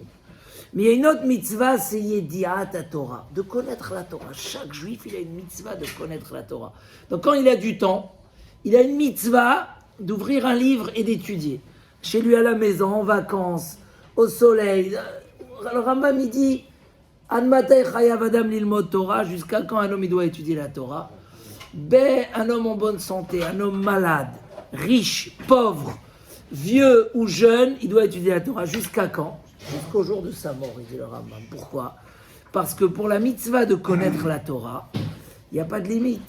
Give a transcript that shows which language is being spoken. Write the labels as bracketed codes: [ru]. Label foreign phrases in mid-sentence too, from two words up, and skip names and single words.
[fr] Mais il y a une autre mitzvah, c'est [he] ידיעת תורה, [fr] de connaître la Torah. Chaque juif, il a une mitzvah de connaître la Torah. Donc quand il a du temps, il a une mitzvah d'ouvrir un livre et d'étudier. Chez lui à la maison, en vacances, au soleil. Le Rambam il dit, [he] עד מתי חייב אדם ללמוד תורה, [fr] jusqu'à quand un homme il doit étudier la Torah? Un homme en bonne santé, un homme malade, riche, pauvre, vieux ou jeune, il doit étudier la Torah. Jusqu'à quand? Jusqu'au jour de sa mort, il dit le Rambam. Pourquoi? Parce que pour la mitzvah de connaître la Torah, il n'y a pas de limite.